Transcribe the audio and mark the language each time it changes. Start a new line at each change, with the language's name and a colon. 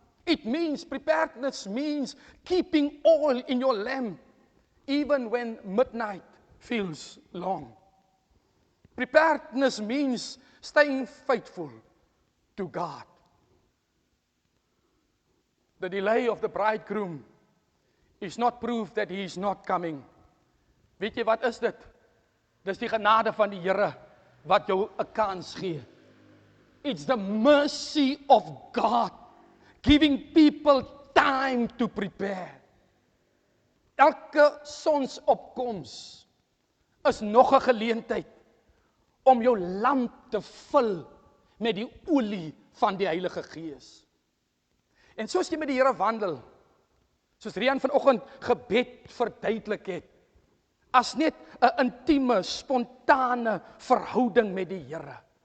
English: Preparedness means keeping oil in your lamp, even when midnight feels long. Preparedness means staying faithful to God. The delay of the bridegroom is not proof that he is not coming.
Afrikaans: Weet jy wat is dit? Dis die genade van die Here wat jou 'n kans gee.
English: It's the mercy of God giving people time to prepare.
Afrikaans: Elke sonsopkoms is nog 'n geleentheid om jou lamp te vul met die olie van die Heilige Gees. En soos jy met die Here wandel, soos Rian vanoggend gebed verduidelik het, as net 'n intieme, spontane verhouding met die Here.